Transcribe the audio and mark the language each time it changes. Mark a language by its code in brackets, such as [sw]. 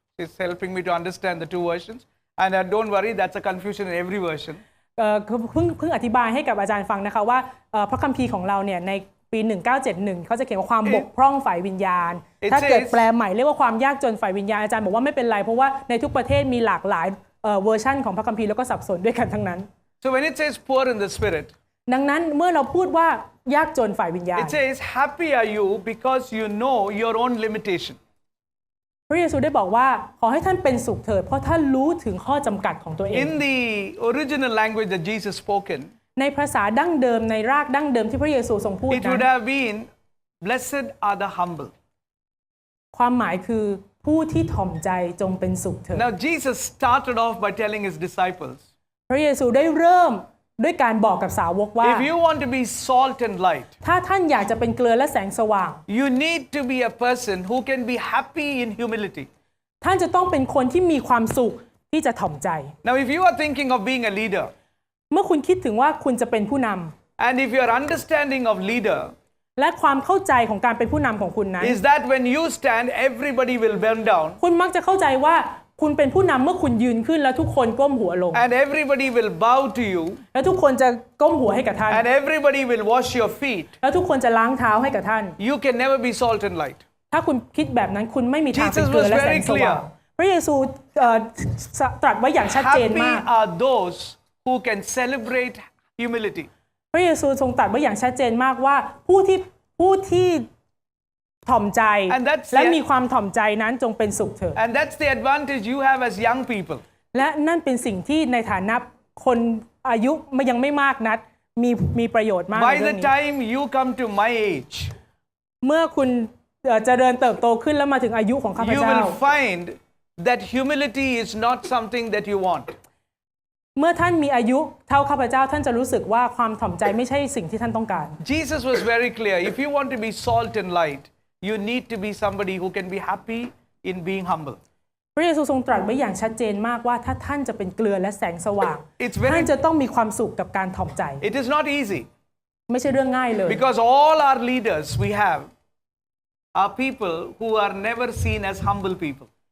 [en] It's helping me to understand the two versions. And don't worry, that's a confusion in every version. [th] เพิ่งอธิบายให้กับอาจารย์ฟังนะคะว่าพระคัมภีร์ของเราเนี่ยในปี 1971 เขาจะเขียนว่าความบกพร่องฝ่ายวิญญาณ ถ้าเกิดแปลใหม่เรียกว่าความยากจนฝ่ายวิญญาณอาจารย์บอกว่าไม่เป็นไรเพราะว่าในทุกประเทศมีหลากหลายเวอร์ชันของพระคัมภีร์แล้วก็สับสนด้วยกันทั้งนั้น [en] So when it says poor in the spirit, [th] ดังนั้นเมื่อเราพูดว่ายากจนฝ่ายวิญญาณ [en] it says happy are you because you know your own limitation. [th] พระเยซูได้บอกว่าขอให้ท่านเป็นสุขเถิดเพราะท่านรู้ถึงข้อจำกัดของตัวเอง [en] In the original language that Jesus spoken, [th] ในภาษาดั้งเดิมในรากดั้งเดิมที่พระเยซูทรงพูด [en] it [th] นั้ [en] would [th] น [en] have been blessed are the humble. [th] ความหมายคือผู้ที่ถ่อมใจจงเป็นสุขเถิด [en] Now Jesus started off by telling his disciples, [th] พระเยซูได้เริ่มด้วยการบอกกับสาวกว่า [en] if you want to be salt and light, [th] ถ้าท่านอยากจะเป็นเกลือและแสงสว่าง [en] you need to be a person who can be happy in humility. [th] ท่านจะต้องเป็นคนที่มีความสุขที่จะถ่อมใจ [en] Now if you are thinking of being a leader, [th] เมื่อคุณคิดถึงว่าคุณจะเป็นผู้นำ [en] and if your understanding of leader [th] และความเข้าใจของการเป็นผู้นำของคุณนั้น [en] is that when you stand everybody will bend down [th] คุณมักจะเข้าใจว่าคุณเป็นผู้นำเมื่อคุณยืนขึ้นแล้วทุกคนก้มหัวลง [en] and everybody will bow to you [th] แล้วทุกคนจะก้มหัวให้กับท่าน [en] and everybody will wash your feet. [th] แล้วทุกคนจะล้างเท้าให้กับท่าน [en] You can never be salt and light. [th] ถ้าคุณคิดแบบนั้นคุณไม่มีทางเป็นเกลือและแสงสว่างพระเยซูตรัสไว้อย่างชัดเจน [en] Happy [th] มาก [en] are those who can celebrate humility. [th] พระเยซูทรงตรัสไว้อย่างชัดเจนมากว่าผู้ที่ถ่อมใจและมีความถ่อมใจนั้นจงเป็นสุขเถิด [en] And that's the advantage you have as young people. [th] และนั่นเป็นสิ่งที่ในฐานะคนอายุยังไม่มากนักมีประโยชน์มาก [en] By the time you come to my age, [th] เมื่อคุณเจริญเติบโตขึ้นแล้วมาถึงอายุของข้าพ [en] you [th] เจ้า [en] will find that humility is not something that you want. [th] เมื่อท่านมีอายุเท่าข้าพเจ้าท่านจะรู้สึกว่าความถ่อมใจไม่ใช่สิ่งที่ท่านต้องการ [en] Jesus was very clear. If you want to be salt and light, you need to be somebody who can be happy in being humble. [th] พระเยซูทรงตรัสไว้อย่างชัดเจนมากว่าถ้าท่านจะเป็นเกลือและแสงสว่าง ท่านจะต้องมีความสุขกับการถ่อมใจ [en] It is not easy. [th] ไม่ใช่เรื่องง่ายเลย [en] Because all our leaders we have are people who are never seen as humble people.